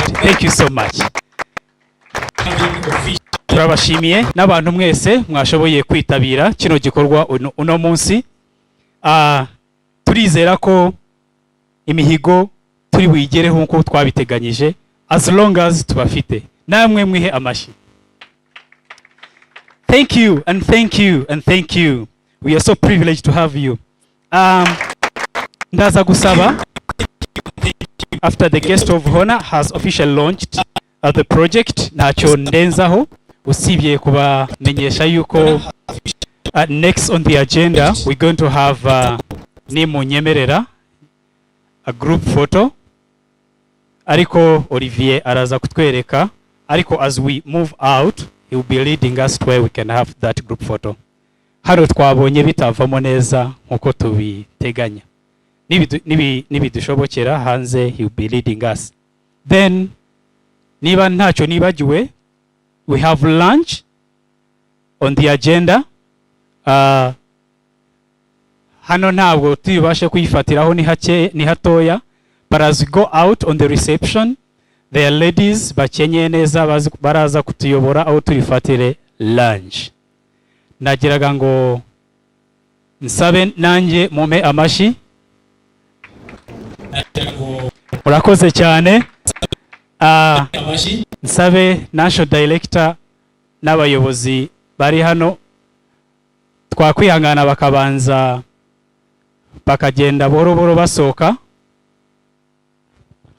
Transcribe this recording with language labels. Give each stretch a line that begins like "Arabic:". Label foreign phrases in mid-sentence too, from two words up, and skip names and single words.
English: Thank you so much.
Kinyarwanda: Turabashimiye n'abantu mwese mwashoboye kwitabira kino gikorwa uno munsi. Turizera ko imihigo turi buyigereho nko twabiteganyije,
English: as long as tubafite.
Kinyarwanda: Namwe mwihe amashyi.
English: Thank you and thank you and thank you. We are so privileged to have you.
Kinyarwanda: Ndaza gusaba,
English: after the guest of honor has officially launched the project,
Kinyarwanda: ntacyo ndenzaho usibye kubamenyesha yuko
English: next on the agenda we're going to have nimunyemerera a group photo,
Kinyarwanda: ariko Olivier araza kutwereka, ariko
English: as we move out he will be leading us to where we can have that group photo.
Kinyarwanda: Hano twabonye bitavamo neza nkuko tubiteganya. Nibidushobokera hanze
English: he will be leading us.
Kinyarwanda: Then niba ntacyo nibagiwe,
English: we have lunch on the agenda.
Kinyarwanda: Hano ntabwo tubashe kuyifatiraho ni hatoya,
English: but as we go out on the reception, there are ladies
Kinyarwanda: bakenyeye neza baraza kutuyobora aho turifatire
English: lunch.
Kinyarwanda: Nagiraga ngo nsabe nanjye mumpe amashyi. Murakoze cyane. Nsabe
English: National Director
Kinyarwanda: n'abayobozi bari hano twakwihangana bakabanza bakagenda boro boro basoka.